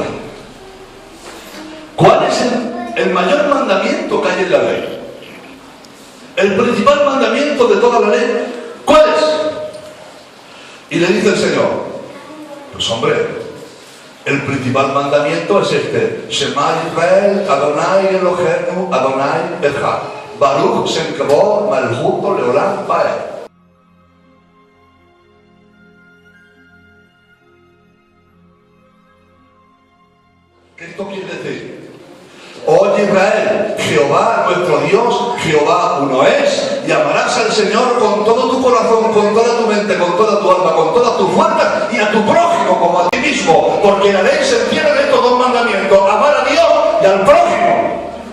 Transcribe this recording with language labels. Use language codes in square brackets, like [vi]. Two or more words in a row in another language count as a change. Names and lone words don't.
[es] ¿Cuál es el mayor mandamiento que hay en la ley? El principal mandamiento de toda la ley, ¿cuál es? Y le dice el Señor, pues hombre, el principal mandamiento es este: [he] שמע ישראל אדני אלהינו אדני אחד ברוך שם כבוד מלכותו לעולם ועד. [es] ¿Qué esto quiere decir? Oye Israel, Jehová nuestro Dios, Jehová uno es, y amarás al Señor con todo tu corazón, con toda tu mente, con toda tu alma, con todas tus fuerzas, y a tu prójimo como a ti mismo, porque la ley se entiende en estos dos mandamientos: amar a Dios y al prójimo.